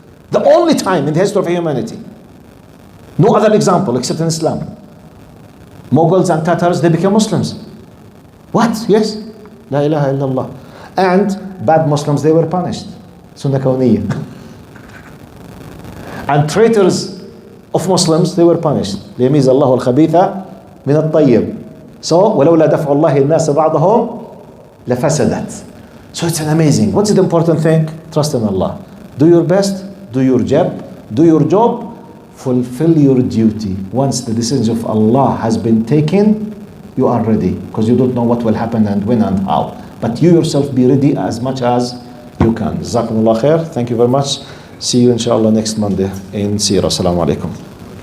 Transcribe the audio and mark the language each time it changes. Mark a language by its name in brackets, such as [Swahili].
[English] The only time in the history of humanity. No other example except in Islam. Mughals and Tatars, they became Muslims. What? Yes. La ilaha illallah. And bad Muslims, they were punished. Sunnah kawniyya. And traitors of Muslims, they were punished. [Arabic] ليميز الله الخبيث من الطيب. So, ولولا دفع الله الناس بعضهم لفسدت. [English] So it's an amazing. What's the important thing? Trust in Allah. Do your best. Do your job. Do your job. Fulfill your duty. Once the decision of Allah has been taken, you are ready. Because you don't know what will happen and when and how. But you yourself be ready as much as you can. Jazakumullah khair. Thank you very much. See you inshallah next Monday in Sirah. Assalamu alaikum.